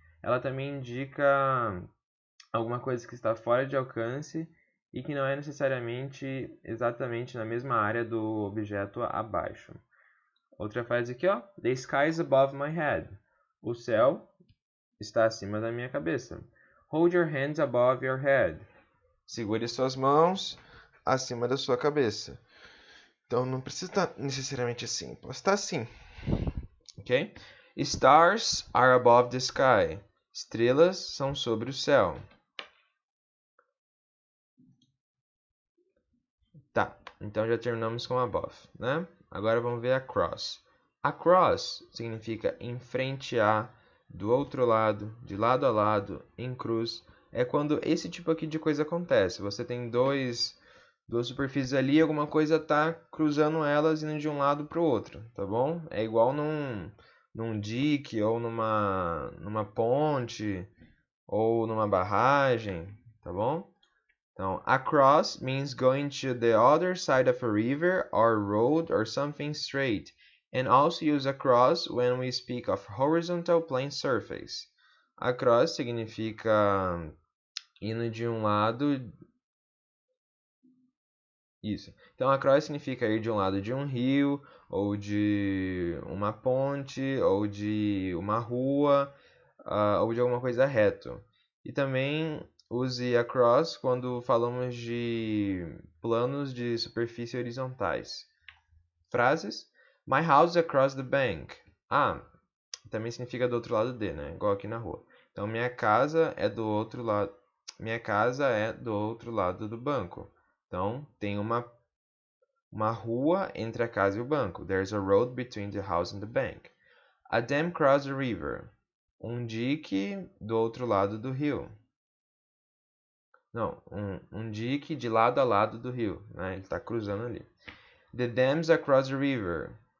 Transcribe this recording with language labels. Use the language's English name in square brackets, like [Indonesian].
[Portuguese] Ela também indica alguma coisa que está fora de alcance e que não é necessariamente exatamente na mesma área do objeto abaixo. Outra frase aqui, ó. [English] The sky is above my head. [Portuguese] O céu está acima da minha cabeça. [English] Hold your hands above your head. [Portuguese] Segure suas mãos acima da sua cabeça. Então não precisa estar necessariamente assim. Pode estar assim. Ok? [English] Stars are above the sky. [Portuguese] Estrelas são sobre o céu. Tá, então já terminamos com above, né? Agora vamos ver across. Across significa em frente a, do outro lado, de lado a lado, em cruz. É quando esse tipo aqui de coisa acontece. Você tem duas superfícies ali e alguma coisa está cruzando elas indo de um lado para o outro, tá bom? É igual num dique ou numa ponte ou numa barragem, tá bom? Então, [English] across means going to the other side of a river or road or something straight, and also use across when we speak of horizontal plane surface. [Portuguese] Across significa indo de um lado. Isso. Então, across significa ir de um lado de um rio, ou de uma ponte, ou de uma rua, ou de alguma coisa reto. E também use across quando falamos de planos de superfície horizontais. [English] Frases: My house is across the bank. [Portuguese] Ah, também significa do outro lado de, né? Igual aqui na rua. Então, minha casa é do outro lado. Minha casa é do outro lado do banco. Então, tem uma rua entre a casa e o banco. [English] There's a road between the house and the bank. A dam across the river. [Portuguese] Um dique do outro lado do rio. Não, um dique de lado a lado do rio, né? Ele está cruzando ali. [English] The dam's across the river.